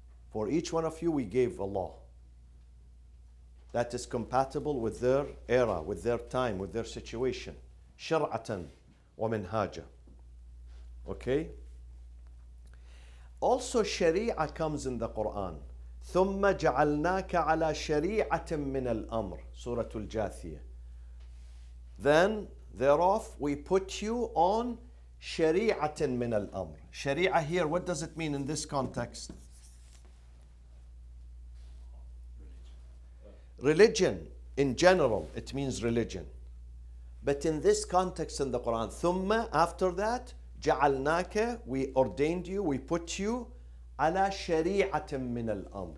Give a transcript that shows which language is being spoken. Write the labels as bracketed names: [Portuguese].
[English] For each one of you, we gave a law that is compatible with their era, with their time, with their situation. [Arabic] شرعة ومنهاجا. Okay? [English] Also, Sharia comes in the Quran. [Arabic] ثم جعلناك على شريعة من الأمر. [English] Surah Al-Jathiyah. Then, thereof, we put you on [Arabic] شريعة من الأمر. [English] Sharia here, what does it mean in this context? Religion. In general, it means religion. But in this context in the Quran, ثم, after that, جعلناك, we ordained you, we put you [Arabic] على شريعة من الأمر.